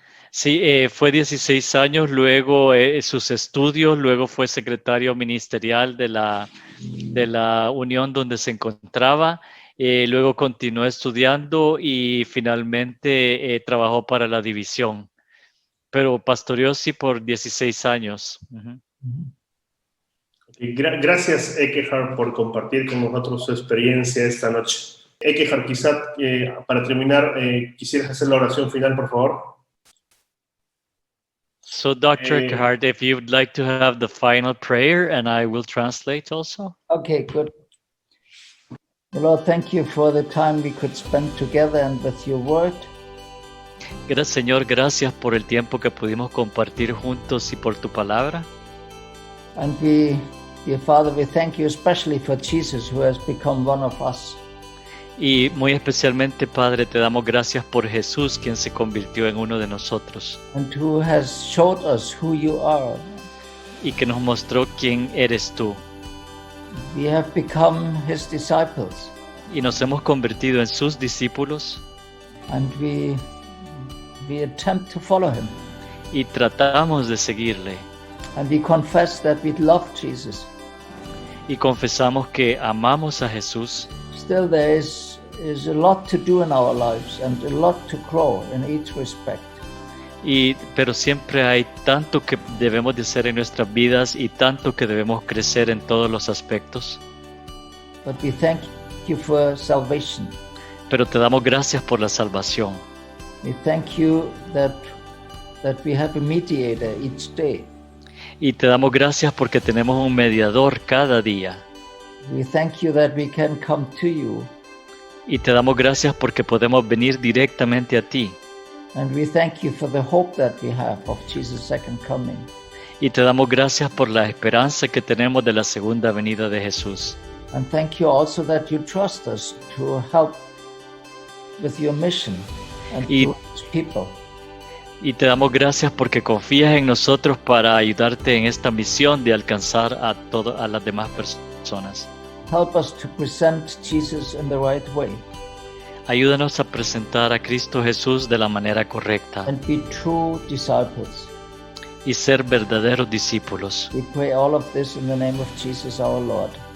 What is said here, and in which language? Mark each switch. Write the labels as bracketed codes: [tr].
[es] Sí, fue 16 años, luego sus estudios, luego fue secretario ministerial de la unión donde se encontraba, luego continuó estudiando y finalmente trabajó para la división, pero pastoreó sí por 16 años. Uh-huh. Gracias, Ekehard, por compartir con nosotros su experiencia esta noche. Ekehard, quizá para terminar, ¿quisieras hacer la oración final, por favor? [en] So, Dr. Ekehard, if you would like to have the final prayer, and I will translate also. Okay, good. Lord, thank you for the time we could spend together and with your word. [es] Gracias, Señor, gracias por el tiempo que pudimos compartir juntos y por tu palabra. [en] And we, dear Father, we thank you especially for Jesus, who has become one of us. [es] Y muy especialmente, Padre, te damos gracias por Jesús, quien se convirtió en uno de nosotros. [en] And who has showed us who you are. [es] Y que nos mostró quién eres tú. [en] We have become his disciples. [es] Y nos hemos convertido en sus discípulos. [en] And we attempt to follow him. [es] Y tratamos de seguirle. [en] And we confess that we love Jesus. [es] Y confesamos que amamos a Jesús. [en] Still there is a lot to do in our lives and a lot to grow in each respect. [es] Pero siempre hay tanto que debemos de hacer en nuestras vidas y tanto que debemos crecer en todos los aspectos. [en] But we thank you for salvation. [es] Pero te damos gracias por la salvación. [en] We thank you that we have a mediator each day. [es] Y te damos gracias porque tenemos un mediador cada día. [en] We thank you that we can come to you. [es] Y te damos gracias porque podemos venir directamente a ti. [en] And we thank you for the hope that we have of Jesus' second coming. [es] Y te damos gracias por la esperanza que tenemos de la segunda venida de Jesús. [en] And thank you also that you trust us to help with your mission and to people. [es] Y te damos gracias porque confías en nosotros para ayudarte en esta misión de alcanzar a las demás personas. [en] Help us to present Jesus in the right way. [es] Ayúdanos a presentar a Cristo Jesús de la manera correcta. [en] And be true disciples. [es] Y ser verdaderos discípulos. [en] We pray all of this in the name of Jesus our Lord.